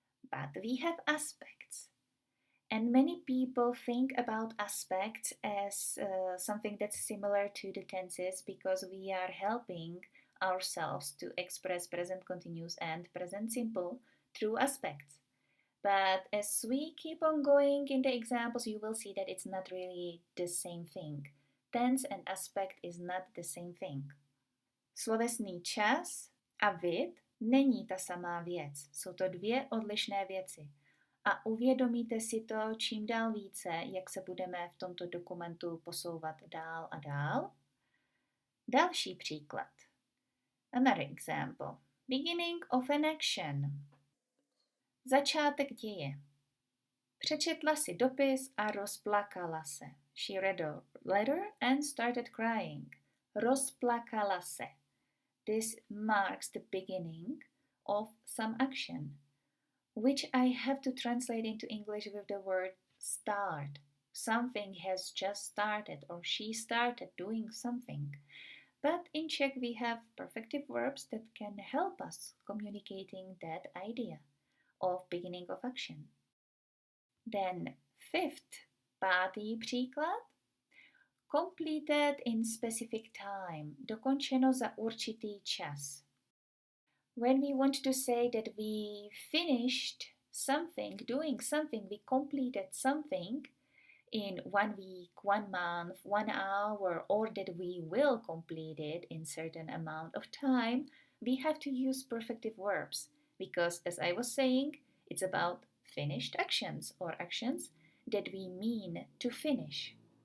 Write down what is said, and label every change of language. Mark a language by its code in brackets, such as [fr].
[en] But we have aspects. And many people think about aspects as something that's similar to the tenses because we are helping ourselves to express present continuous and present simple through aspects. But as we keep on going in the examples, you will see that it's not really the same thing. Tense and aspect is not the same thing. [cs] Slovesný čas a vid není ta samá věc. Jsou to dvě odlišné věci. A uvědomíte si to čím dál více, jak se budeme v tomto dokumentu posouvat dál a dál. Další příklad. [en] Another example. Beginning of an action. [cs] Začátek děje. Přečetla si dopis a rozplakala se. [en] She read a letter and started crying. [cs] Rozplakala se. [en] This marks the beginning of some action, which I have to translate into English with the word start. Something has just started or she started doing something. But in Czech we have perfective verbs that can help us communicating that idea of beginning of action. Then fifth, [cs] pátý příklad. [en] Completed in specific time. [cs] Dokončeno za určitý čas. [en] When we want to say that we finished something, doing something, we completed something in 1 week, 1 month, 1 hour, or that we will complete it in certain amount of time, we have to use perfective verbs because, as I was saying, it's about finished actions or actions that we mean to finish.